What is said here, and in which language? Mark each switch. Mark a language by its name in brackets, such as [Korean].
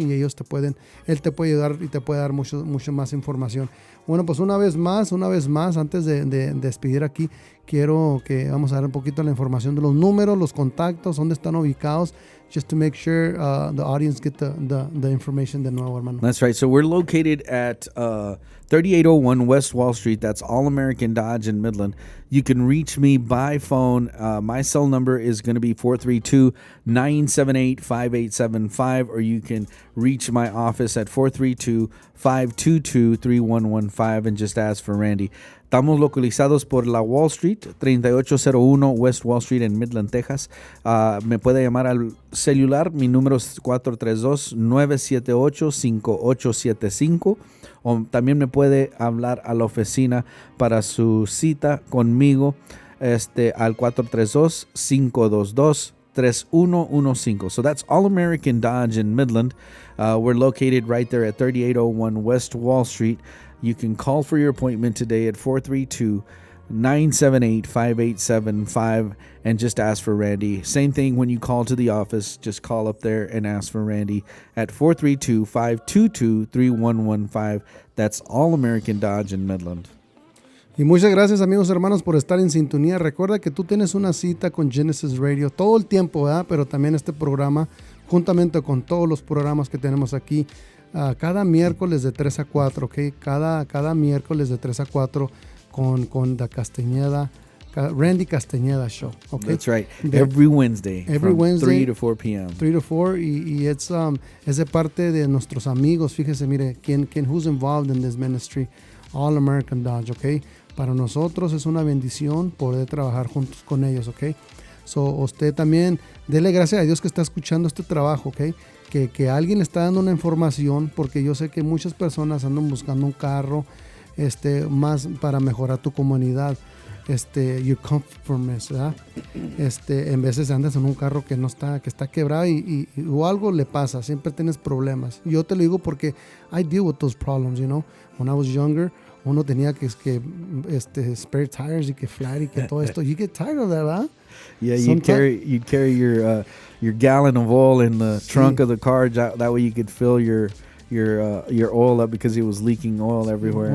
[Spanish] Y él te puede ayudar y te puede dar mucho más información. Bueno, pues una vez más, antes de despedir aquí, quiero que vamos a dar un poquito la información de los números, los contactos, dónde están ubicados, [English] just to make sure the audience get the information [Spanish] de nuevo, hermano. [English] That's right. So we're located at 3801 West Wall Street. That's All American Dodge in Midland. You can reach me by phone. My cell number is going to be 432-978-5875, or you can reach my office at 432-522-3115 and just ask for Randy. [Spanish] Estamos localizados por la Wall Street, 3801 West Wall Street en Midland, Texas. Me puede llamar al celular. Mi número es 432-978-5875. O también me puede hablar a la oficina para su cita conmigo al 432-522-3115. [English] So that's All American Dodge in Midland. We're located right there at 3801 West Wall Street. You can call for your appointment today at 978-5875 and just ask for Randy. Same thing when you call to the office, just call up there and ask for Randy at 432-522-3115. That's All American Dodge in Midland. [Spanish] Y muchas gracias, amigos hermanos, por estar en sintonía. Recuerda que tú tienes una cita con Genesis Radio todo el tiempo, ¿verdad? Pero también este programa, juntamente con todos los programas que tenemos aquí, cada miércoles de 3 a 4, ¿ok? Cada miércoles de 3 a 4 con the Castañeda, Randy Castañeda Show, ¿ok? [English] That's right. Every Wednesday. From 3 to 4 p.m. [Spanish] 3 to 4, y es de parte de nuestros amigos. Fíjese, mire, [English] who's involved in this ministry, All American Dodge, ¿ok? [Spanish] Para nosotros es una bendición poder trabajar juntos con ellos, ¿ok? So, usted también, dele gracias a Dios que está escuchando este trabajo, ¿ok? Que alguien le está dando una información, porque yo sé que muchas personas andan buscando un carro más para mejorar tu comunidad, [English] your comfortness, [Spanish] ¿verdad? En veces andas en un carro que está quebrado y o algo le pasa, siempre tienes problemas. Yo te lo digo porque [English] I deal with those problems, you know. When I was younger, [Spanish] uno tenía que [English] spare tires [Spanish] y que flat y que todo esto. [English] You get tired of that, ¿verdad? Yeah, you'd carry your gallon of oil in the trunk of the car. That way you could fill your oil up because it was leaking oil everywhere.